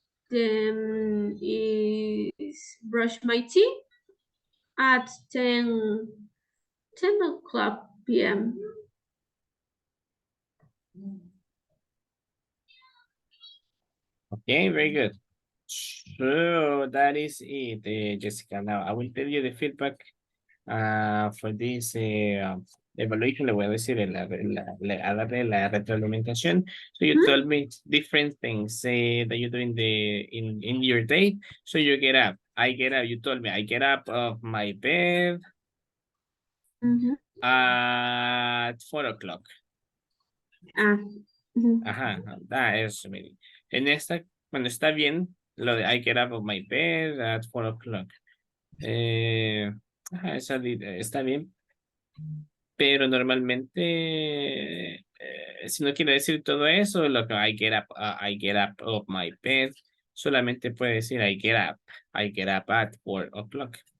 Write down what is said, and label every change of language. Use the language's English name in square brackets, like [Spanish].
[English] Then is brush my teeth at 10 o'clock p.m. Okay, very good. So that is it, Jessica. Now I will tell you the feedback for this evaluation. [Spanish] Le voy a decir a darle la retroalimentación. [English] So you told me different things that you do in your day. So you get up. I get up. You told me I get up of my bed at 4 o'clock. [Spanish] Ajá, eso, mire. En esta, cuando está bien, lo de [English] I get up of my bed at 4 o'clock. [Spanish] Ajá, está bien. Pero normalmente, si no quiere decir todo eso, lo que [English] I get up of my bed, [Spanish] solamente puede decir [English] I get up at 4 o'clock.